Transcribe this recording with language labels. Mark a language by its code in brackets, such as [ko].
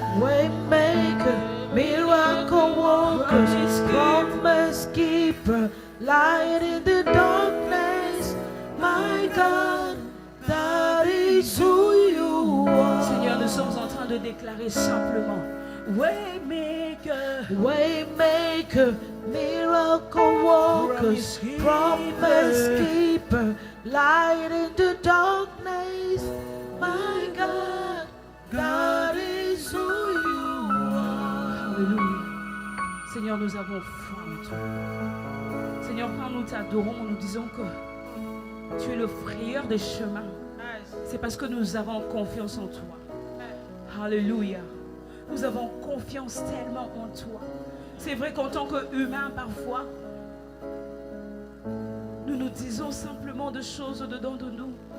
[en] Waymaker, miracle worker, promise keeper, light in the darkness. My God, that is who you are. [fr] Seigneur, nous sommes en train de déclarer simplement Waymaker, [en] Waymaker, miracle worker, promise keeper, light in the darkness. My God, that is who you are. [fr] Alléluia. Seigneur, nous avons foi en toi. Seigneur, quand nous t'adorons, nous disons que tu es le frayeur des chemins. C'est parce que nous avons confiance en toi. Alléluia. Nous avons confiance tellement en toi. C'est vrai qu'en tant qu'humains, parfois, nous nous disons simplement de choses au-dedans de nous.